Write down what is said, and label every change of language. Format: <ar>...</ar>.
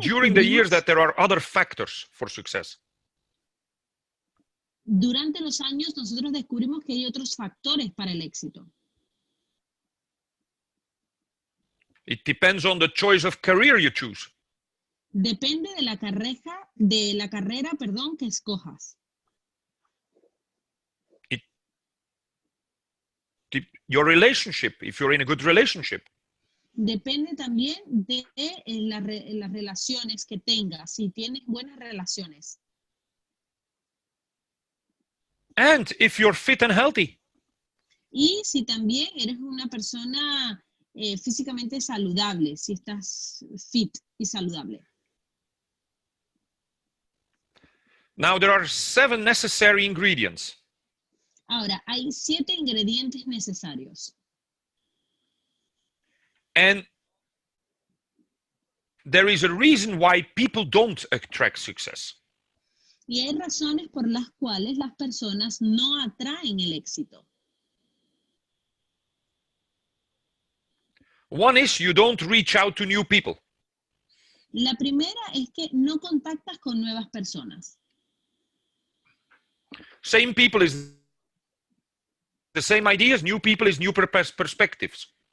<en>during the years that there are other factors for success.</en> <es>Durante los años nosotros descubrimos que hay otros factores para el éxito.</es> <en>It depends on the choice of career you choose.</en> <es>Depende de la carrera, que escojas.</es> <en>Your relationship, if you're in a good relationship.</en> <es>Depende también de las relaciones que tengas, si tienes buenas relaciones.</es> <en>And if you're fit and healthy.</en> <es>Y si también eres una persona físicamente saludable, si estás fit y saludable.</es> <en>Now there are 7 necessary ingredients.</en> <es>Ahora, hay 7 ingredientes necesarios.</es> <en>And there is a reason why people don't attract success.</en> <es>Y hay razones por las cuales las personas no atraen el éxito.</es> <en>One is you don't reach out to new people.</en> <es>La primera es que no contactas con nuevas personas.</es> <en>Same people is the same ideas, new people is new perspectives.</en>